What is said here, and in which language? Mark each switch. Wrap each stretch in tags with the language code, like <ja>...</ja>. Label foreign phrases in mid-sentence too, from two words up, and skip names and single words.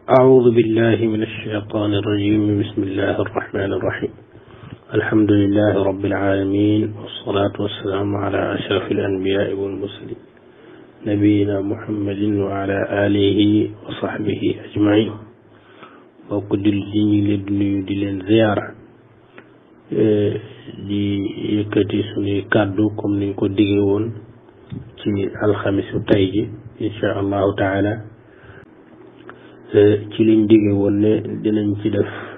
<ar>أعوذ بالله من الشيطان الرجيم. بسم الله الرحمن الرحيم. الحمد لله رب العالمين، والصلاة والسلام على أشرف الأنبياء والمرسلين نبينا محمد وعلى آله وصحبه أجمعين.</ar> <wo>bokk jullit yi ñu leen di nuyu di leen ziyaara di yëkkati suñuy kàddu comme niñ ko digge woon ci alxamisu tey ji</wo> <ar>إن شاء الله تعالى</ar> <wo>ci liñ digge woon ne dinañ ci def</wo>